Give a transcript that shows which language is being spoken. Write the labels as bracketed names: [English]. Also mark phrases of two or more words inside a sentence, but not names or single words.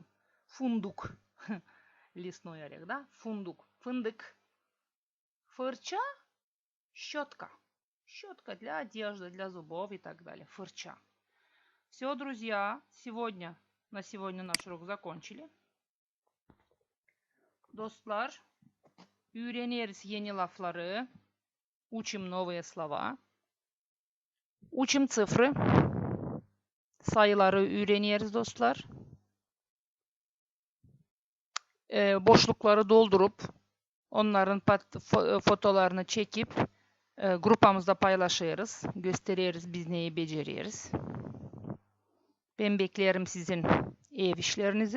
[Russian] Фундук. Лесной орех, да? Фундук. Фындык. Фырча – щетка. Щетка для одежды, для зубов и так далее. Фырча. Все, друзья, на сегодня наш урок закончили. [Gagauz] Достlar, Öğreniriz yeni lafları. [Russian] Учим новые слова. Учим цифры. [Gagauz] Sayıları öğreniyoruz dostlar. Boşlukları doldurup onların fotolarını çekip grupamızda paylaşıyoruz. Gösteriyoruz biz neyi beceriyoruz. Ben beklerim sizin ev işlerinizi.